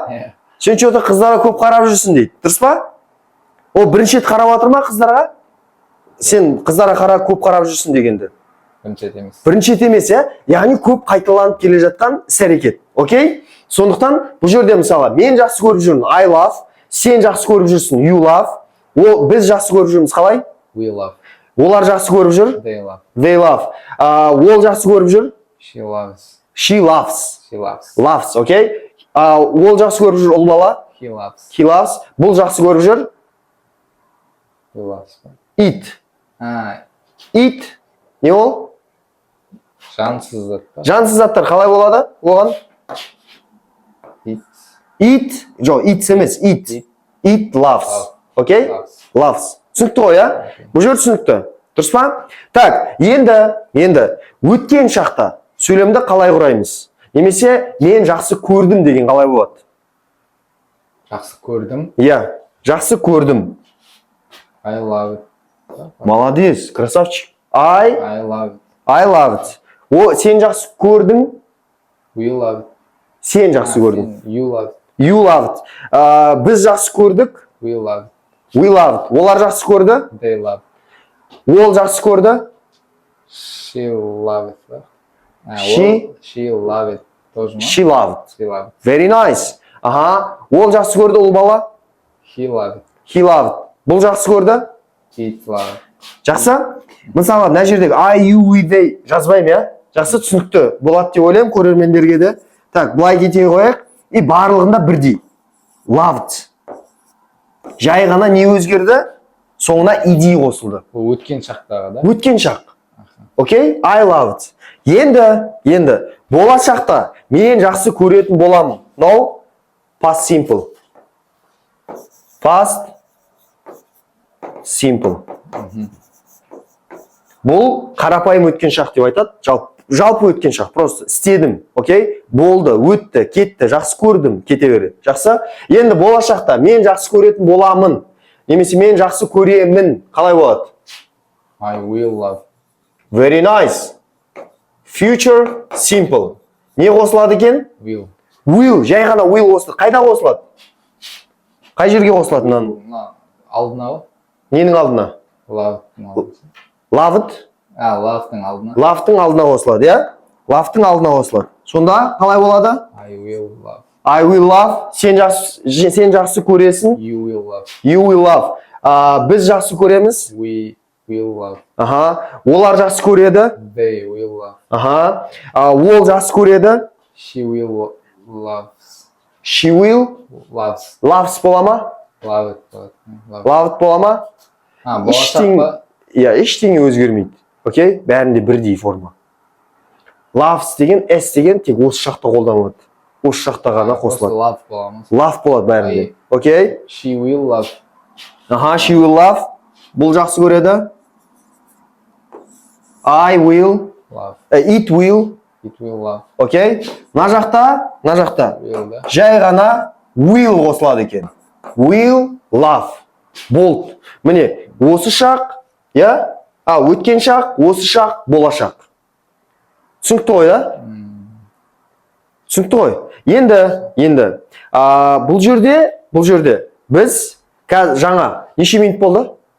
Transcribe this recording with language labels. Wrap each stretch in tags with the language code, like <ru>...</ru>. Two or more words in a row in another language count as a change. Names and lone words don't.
<kk>Сен что-то қыздарға көп қарап жүрсің дейді. Дұрыс па? Ол бірінші рет қарап жатыр ма қыздарға? Сен қыздарға көп қарап жүрсің дегенді. Бірінші рет емес. Бірінші рет емес, иә? Яғни көп қайталанып келе жатқан іс-әрекет. Окей? Сондықтан бұл жерде мысалы мен жақсы көріп жүрмін.</kk> <en>I love.</en> <kk>Сен жақсы көріп жүрсің.</kk> <en>You love.</en> <kk>Біз жақсы көріп жүрміз. Қалай?</kk> <en>We love.</en> <kk>Олар жақсы көріп жүр.</kk> <en>They love. They love.</en> <kk>Ол жақсы көріп жүр.</kk> <en>She loves. She loves. She loves. Loves,</en> <kk>окей? Ол жақсы көріп жүр. Ұл бала.</kk> <en>He loves. He loves.</en> <kk>Бұл жақсы көріп жүр.</kk> <en>He loves. Eat. Eat.</en> <kk>Не ол? Жансыз заттар. Жансыз заттар қалай болады? Оған?</kk> <en>Eat.</en> <kk>Eat. Жоқ, eats емес.</kk> <en>Eat. Eat loves. Окей? Loves.</en> <kk>Түсінікті ғой, иә? Бұл жер түсінікті. Дұрыс па? Так, енді өткен шақта сөйлемді қалай құраймыз? Немесе мен жақсы көрдім деген қалай болады? Жақсы көрдім. Иә, жақсы көрдім.</kk> <en>I love it.</en> <ru>Молодец, красавчик.</ru> <en>I love it. I love it.</en> <kk>Сен жақсы көрдің.</kk> <en>We love it.</en> <kk>Сен жақсы көрдің.</kk> <en>You love it. You love it.</en> <kk>Біз жақсы көрдік.</kk> <en>We love it. We love it.</en> <kk>Олар жақсы көрді.</kk> <en>They love it.</en> <kk>Ол жақсы көрді.</kk> <en>She love it. She love it.</en> <kk>Тоже ма?</kk> <en>She loved. She love it. Very nice.</en> <kk>Аха. Ол жақсы көрді, ол бала.</kk> <en>He love it. He loved.</en> <kk>Бұл жақсы көрді.</kk> <en>It love it.</en> <kk>Жақсы? Мысалы, мына жердегі</kk> <en>I, you, we, they</en> <kk>жазбаймын, иә? Жақсы, түсінікті болады деп ойлаймын көрермендерге де. Так, былай кете қояйық. И барлығында бірдей. Loved. Жай ғана не өзгерді? Соңына ed қосылды. Бұл өткен шақтағы да? Өткен шақ. Окей?</kk> <en>I loved.</en> <kk>Енді болашақта мен жақсы көретін боламын.</kk> <en>No? Past simple. Past simple.</en> <kk>Бұл қарапайым өткен шақ деп айтады. Жалпы өткен шақ. Просто істедім. Окей? Болды, өтті, кетті, жақсы көрдім, кете береді. Жақсы? Енді болашақта мен жақсы көретін боламын. Немесе мен жақсы көремін. Қалай болады?</kk> <en>I will love. Very nice. Future simple.</en> <kk>Не қосылады екен?</kk> <en>Will. Will.</en> <kk>Жай ғана will қосылады. Қайда қосылады? Қай жерге қосылады мынаны? Алдына ғой? Ненің алдына?</kk> <en>Love. Loved.</en> <kk>Love'тың алдына. Love'тың алдына қосылады, иә? Love'тың алдына қосылады. Сонда қалай болады?</kk> <en>I will love. I will love.</en> <kk>Сен жақсы көресің.</kk> <en>You will love. You will love.</en> <kk>Біз жақсы көреміз.</kk> <en>We will love.</en> <kk>Аха. Олар жақсы көреді.</kk> <en>They will love.</en> <kk>Аха. Ол жақсы көреді.</kk> <en>She will love. She will Loves.</en> <kk>loves бола ма?</kk> <en>Love it.</en> <kk>Loved бола ма? Болашақ па? Иә, ештеңе өзгермейді. Окей? Бәрінде бірдей форма. Loves деген, S деген тек осы шақта қолданылады. Осы шақта ғана қосылады. Love боламыз. Love болады бәрінде. Окей?</kk> <en>She will love. Аха, she will love.</en> <kk>Бұл жақсы көреді.</kk> <en>I will. Love. It will. It will love.</en> <kk>Окей? Мына жақта</kk> <en>Will да.</en> <kk>жай ғана will қосылады екен.</kk> <en>Will love.</en> <kk>Болды. Міне, осы шақ, я? Өткен шақ, осы шақ, болашақ. Түсінікті ғой, да? Түсінікті ғой. Енді, бұл жерде біз жаңа неше минут болды?</kk>